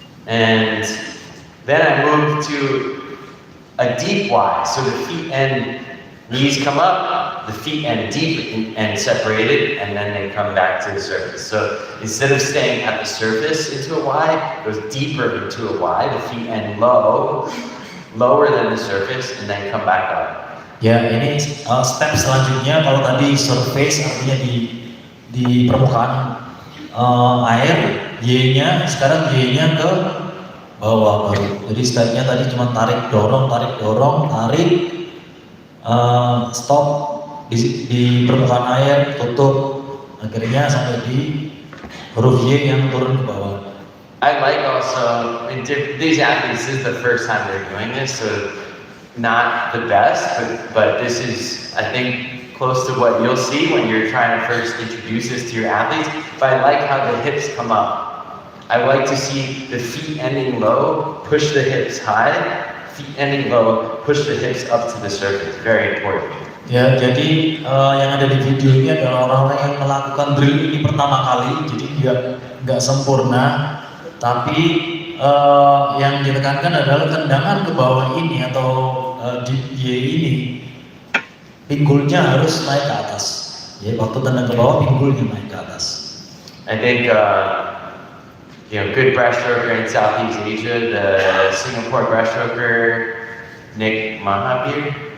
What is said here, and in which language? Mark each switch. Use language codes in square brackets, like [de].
[en] And then I moved to a deep Y, so the feet and knees come up, the feet end deep and separated, and then they come back to the surface. So instead of staying at the surface into a Y, it goes deeper into a Y, the feet end low, lower than the surface, and then come back up. [id] Ya, ini step selanjutnya. Kalau tadi surface artinya di permukaan air, Y-nya sekarang Y-nya ke bawah baru. Jadi stepnya tadi cuma tarik dorong, tarik, stop di permukaan air, tutup, akhirnya sampai di huruf Y yang turun ke bawah. [en] I like also, these athletes, this is the first time they're doing this, so not the best, but this is, I think, close to what you'll see when you're trying to first introduce this to your athletes. But I like how the hips come up. I like to see the feet ending low, push the hips high, feet ending low, push the hips up to the surface. Very important. [id] Ya, jadi yang ada di video ini adalah orang-orang yang melakukan drill ini pertama kali, jadi dia nggak sempurna, tapi yang ditekankan adalah tendangan ke bawah ini atau di Y ini, pinggulnya harus naik ke atas. Ya, waktu tendang ke bawah, pinggulnya naik ke atas. [en] I think good breaststroker in Southeast Asia, the Singapore breaststroker Nick Mahabir.